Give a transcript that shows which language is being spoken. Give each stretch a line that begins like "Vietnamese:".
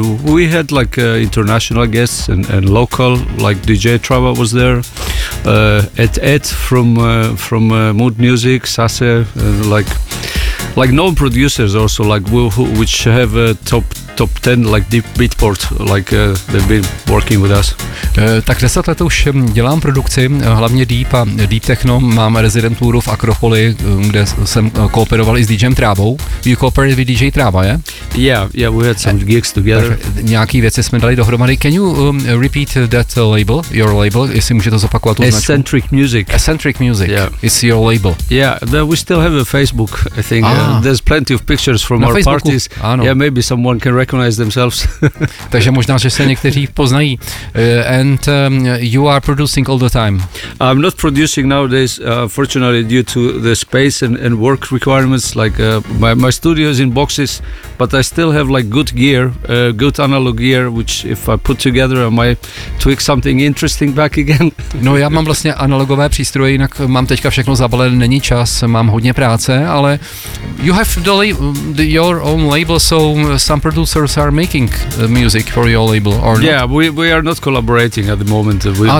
English: We had like international guests and local, like DJ Trava was there, Ed from Mood Music, Sase, like known producers also, like which have a top 10 like deep beatport, like they've been working with us.
Czech: Tak 10 let už dělám produkci, hlavně deep a deep techno, mám rezidenturu v Akropoli, kde jsem kooperoval i s DJem Trávou.
English: You cooperate with DJ Trava, je? Yeah, we had some gigs together.
Czech: Nějaký věci jsme dali dohromady.
English: Can you repeat that label, your label,
Czech: jestli můžete zopakovat tu značku?
English: Eccentric Music. Eccentric Music, yeah. It's your label. Yeah, we still have a Facebook, I think. There's plenty of pictures from
Czech: na
English: our
Czech: Facebooku.
English: Parties.
Czech: Ano.
English: Yeah, maybe someone can recognize themselves.
Czech: Takže možná, že se někteří poznají.
English: And you are producing all the time. I'm not producing nowadays, fortunately, due to the space and work requirements. Like my studio is in boxes, but I still have like good gear, good analog gear, which if I put together, I might tweak something interesting back again.
Czech: No, já mám vlastně analogové přístroje, jinak mám teďka všechno zabalené, není čas, mám hodně práce, ale
English: you have your own label, so some producers are making music for your label, or yeah, not? Yeah, we are not collaborating at the moment with anyone.